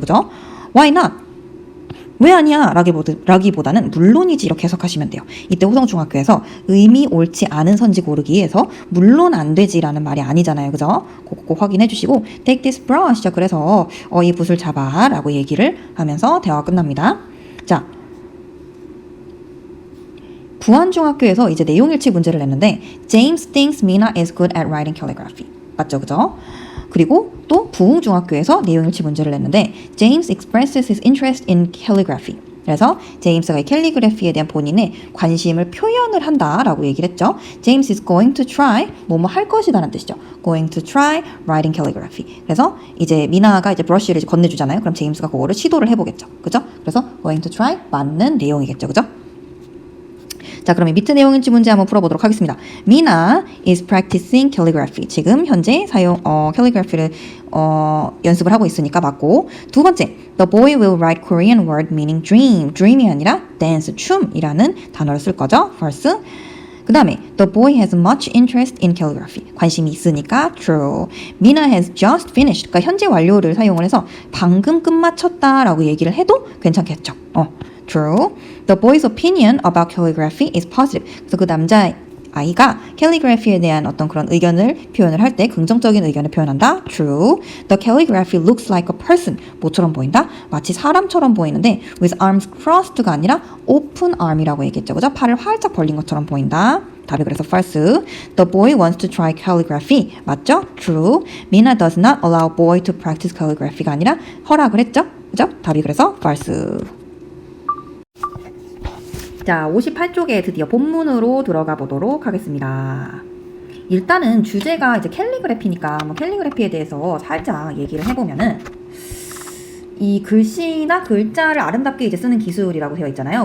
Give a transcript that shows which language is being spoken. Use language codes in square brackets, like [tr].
[ko] 그죠? [en] Why not? [ko] 왜 아니야? 라기보다는 물론이지 이렇게 해석하시면 돼요. 이때 호성중학교에서 의미 옳지 않은 선지 고르기 위해서 물론 안 되지라는 말이 아니잖아요. 그죠? 꼭 확인해 주시고 [en] Take this brush. [ko] 자, 그래서 이 붓을 잡아 라고 얘기를 하면서 대화가 끝납니다. 자, 부안중학교에서 이제 내용일치 문제를 냈는데 [en] James thinks Mina is good at writing calligraphy. [ko] 맞죠? 그죠? 그리고 또 부흥중학교에서 내용일치 문제를 냈는데 [en] James expresses his interest in calligraphy. [ko] 그래서 제임스가 이 캘리그래피에 대한 본인의 관심을 표현을 한다라고 얘기를 했죠. [en] James is going to try [ko] 뭐뭐 할 것이다라는 뜻이죠. [en] Going to try writing calligraphy. [ko] 그래서 이제 미나가 이제 브러쉬를 이제 건네주잖아요. 그럼 제임스가 그거를 시도를 해보겠죠. 그죠? 그래서 going to try 맞는 내용이겠죠. 그죠? 자, 그러면 밑에 내용일치 문제 한번 풀어보도록 하겠습니다. [en] Mina is practicing calligraphy. [ko] 지금 현재 calligraphy를 연습을 하고 있으니까 맞고. 두 번째, [en] the boy will write Korean word meaning dream. [ko] dream이 아니라 dance, 춤이라는 단어를 쓸 거죠. [en] first. [ko] 그 다음에 [en] the boy has much interest in calligraphy. [ko] 관심이 있으니까 true. [en] Mina has just finished. [ko] 그러니까 현재 완료를 사용을 해서 방금 끝마쳤다라고 얘기를 해도 괜찮겠죠. [en] True. The boy's opinion about calligraphy is positive. [ko] 그래서 그 남자 아이가 calligraphy에 대한 어떤 그런 의견을 표현을 할 때 긍정적인 의견을 표현한다. [en] True. The calligraphy looks like a person. [ko] 뭐처럼 보인다? 마치 사람처럼 보이는데 with arms crossed가 아니라 open arm이라고 얘기했죠. 그죠? 팔을 활짝 벌린 것처럼 보인다. 답이 그래서 false. [en] The boy wants to try calligraphy. [ko] 맞죠? True. [en] Mina does not allow boy to practice calligraphy가 [ko] 아니라 허락을 했죠. 그죠? 답이 그래서 false. 자, 58쪽에 드디어 본문으로 들어가 보도록 하겠습니다. 일단은 주제가 이제 캘리그래피니까 캘리그래피에 대해서 살짝 얘기를 해보면은 이 글씨나 글자를 아름답게 이제 쓰는 기술이라고 되어 있잖아요.